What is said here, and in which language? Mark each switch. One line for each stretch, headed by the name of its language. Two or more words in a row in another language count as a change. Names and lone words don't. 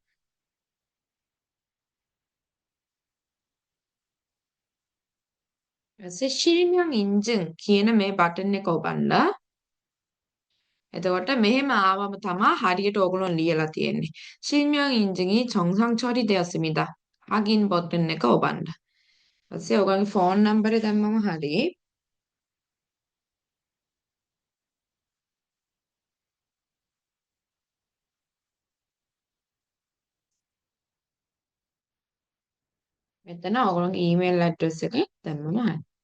Sinhala: ඊපස්සේ
Korean: 실명 인증
Sinhala: කියන මේ බටන් එක ඔබන්න. එතකොට මෙහෙම ආවම තමයි හරියට ඕගොල්ලෝ ලියලා තියෙන්නේ.
Korean: 실명 인증이 정상 처리되었습니다. 확인 버튼
Sinhala: එක ඔබන්න. ඊපස්සේ ඔයගොල්ලෝගේ
English: phone number
Sinhala: දැම්මම හරි. මෙතන ඔයගොල්ලෝගේ
English: email address
Sinhala: එක දැම්මම හරි.